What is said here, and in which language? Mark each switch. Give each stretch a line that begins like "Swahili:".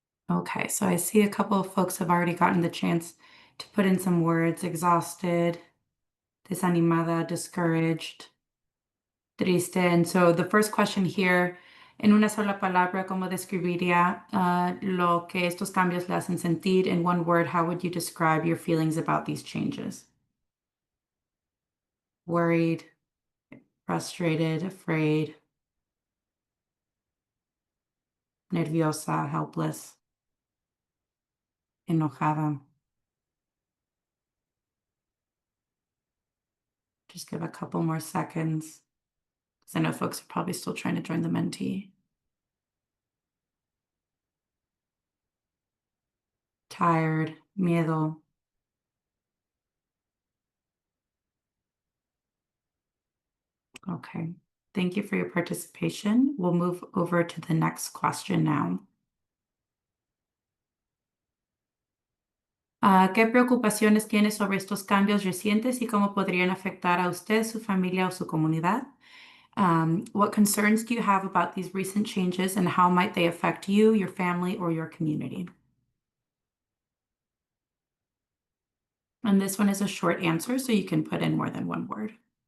English: Okay, so I see a couple of folks have already gotten the chance to put in some words: exhausted,
Spanish: desanimada,
English: discouraged,
Spanish: triste.
English: And so the first question here,
Spanish: en una sola palabra, ¿cómo describiría lo que estos cambios le hacen sentir?
English: In one word, how would you describe your feelings about these changes? Worried, frustrated, afraid,
Spanish: nerviosa,
English: helpless,
Spanish: enojada.
English: Just give a couple more seconds, because I know folks are probably still trying to join the Menti. Tired,
Spanish: miedo.
English: Okay, thank you for your participation. We'll move over to the next question now.
Spanish: ¿Qué preocupaciones tiene sobre estos cambios recientes y cómo podrían afectar a usted, su familia o su comunidad?
English: What concerns do you have about these recent changes and how might they affect you, your family, or your community? And this one is a short answer, so you can put in more than one word.